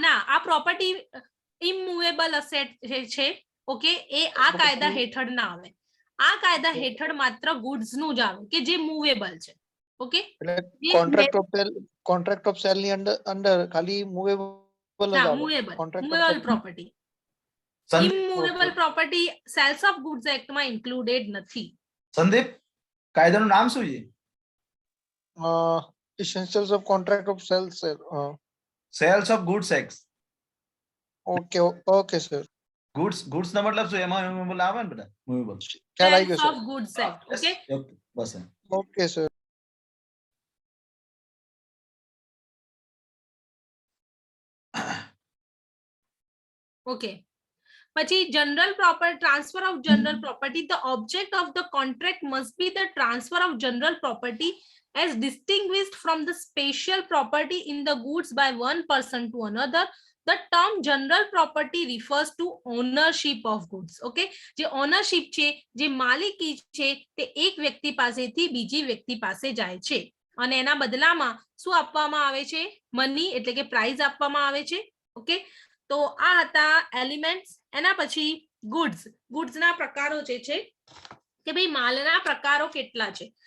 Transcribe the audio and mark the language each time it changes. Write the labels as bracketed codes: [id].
[gu] ના આ property immovable asset છે ઓકે એ આ કાયદા હેઠળ ના આવે આ કાયદા હેઠળ માત્ર ગુડ્સ નું જ આવે કે જે મૂવેબલ છે ઓકે એટલે કોન્ટ્રાક્ટ ઓફ સેલ ની અંદર ખાલી મૂવેબલ [en] ના movable property immovable property sales of goods act માં included નથી [gu] સંદીપ કાયદાનું નામ શું છે [en] essentials of contract of sales sales of goods act okay sir [gu] goods નો મતલબ શું એમાં મૂવેબલ આવે ને બેટા મૂવેબલ ખ્યાલ આવી [en] sales [gu] ગયો [en] of goods act okay [gu] bus [en] okay sir okay પછી general property transfer of general property the object of the contract must be the transfer of general property as distinguished from the special property in the goods by one person to another The term general property refers to ownership of goods. [gu] Okay, જે ownership છે, જે માલિકી છે, તે એક વ્યક્તિ પાસેથી બીજી વ્યક્તિ પાસે જાય છે અને એના બદલામાં શું આપવામાં આવે છે? મની એટલે કે પ્રાઇઝ આપવામાં આવે છે. ઓકે, તો આ હતા એલિમેન્ટ્સ. એના પછી ગુડ્સ. ગુડ્સના પ્રકારો જે છે કે ભાઈ માલના પ્રકારો કેટલા છે.